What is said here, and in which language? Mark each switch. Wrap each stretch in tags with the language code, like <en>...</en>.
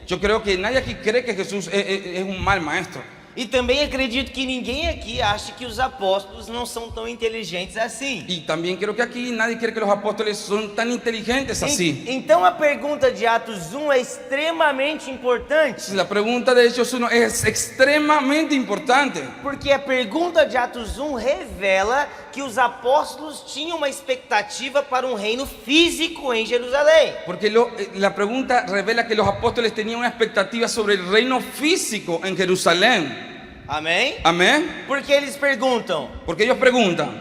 <es>Yo creo que nadie aquí cree que Jesús es un mal maestro.</es> <pt>E também acredito que ninguém aqui acha que os apóstolos não são tão inteligentes assim.</pt> <es>Y también creo que aquí nadie cree que los apóstoles son tan inteligentes así.</es> <pt>Então a pergunta de Atos 1 é extremamente importante,</pt> <es>La pregunta de Hechos 1 es extremadamente importante.</es> <pt>porque a pergunta de Atos 1 revela que os apóstolos tinham uma expectativa para um reino físico em Jerusalém.</pt> <es>Porque la pregunta revela que los apóstoles tenían una expectativa sobre el reino físico en Jerusalén.</es> <pt>Amém?</pt> <es>Amén.</es> <pt>Porque eles perguntam:</pt> <es>Porque ellos preguntan:</es>